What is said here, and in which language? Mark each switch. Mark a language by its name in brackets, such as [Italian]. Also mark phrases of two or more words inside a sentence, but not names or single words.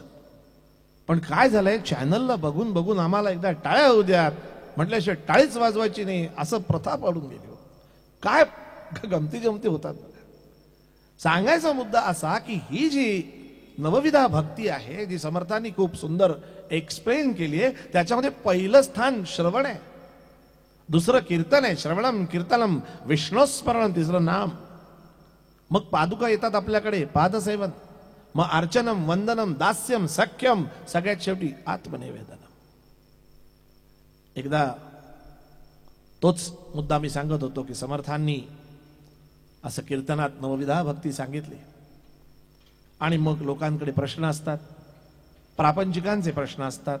[Marathi] पण काय झालंय, चॅनलला बघून बघून आम्हाला एकदा टाळ्या होऊ द्यात म्हटल्याशिवाय टाळीच वाजवायची नाही असं प्रथा पाडून गेली. काय गमती जमती होतात. सांगायचा मुद्दा असा की ही जी नवविधा भक्ती आहे, जी समर्थांनी खूप सुंदर एक्सप्लेन केली आहे, त्याच्यामध्ये पहिलं स्थान श्रवण आहे, दुसरं कीर्तन आहे. [Sanskrit] श्रवणम कीर्तनम विष्णुस्मरणम, [Marathi] तिसरं नाम. मग पादुका येतात आपल्याकडे, पादसेवन, मग [Sanskrit] अर्चनम, वंदनम, दास्यम, सख्यम, [Marathi] सगळ्यात शेवटी आत्मनिवेदनम. एकदा तोच मुद्दा मी सांगत होतो की समर्थांनी असं कीर्तनात नवविधा भक्ती सांगितली आणि मग लोकांकडे प्रश्न असतात, प्रापंचिकांचे प्रश्न असतात.